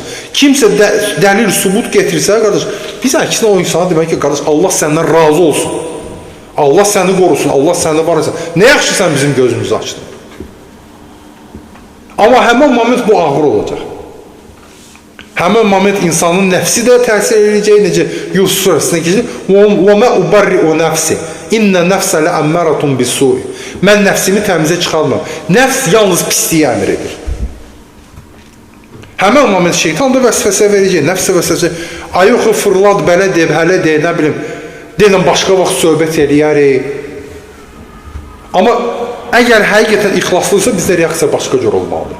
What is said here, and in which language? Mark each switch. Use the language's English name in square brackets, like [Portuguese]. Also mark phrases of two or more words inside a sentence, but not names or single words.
[Azerbaijani] Kimsə dəlil, subut getirsə, qardaş, biz əksinə o insana demək ki, qardaş, Allah səndən razı olsun. Allah səni qorusun, Allah səni var etsin. Nə yaxşı sən bizim gözümüzü açdın. Amma həmən moment bu ağır olacaq. Həmən moment insanın nəfsi də təsir edəcək, necə Yusuf surəsində keçir. [Arabic] وَمَا أُبَرِّئُ نَفْسِ إِنَّ نَفْسَ لَأَمَّرَةٌ بِالسُّوءِ [Azerbaijani] Mən nəfsimi təmizə çıxarmam. Nəfs yalnız pisliyi əmr edir. Həmən moment şeytan da vəsvəsə verəcək, nəfsə vəsvəsə. Ayıqı fırlad, belə deyib, hələ deyib, nə bilim, deyilən başqa vaxt söhbət eləyərik. Amma əgər həqiqətən ixlaslıysa, bizdə reaksiya başqa cür olmalıdır.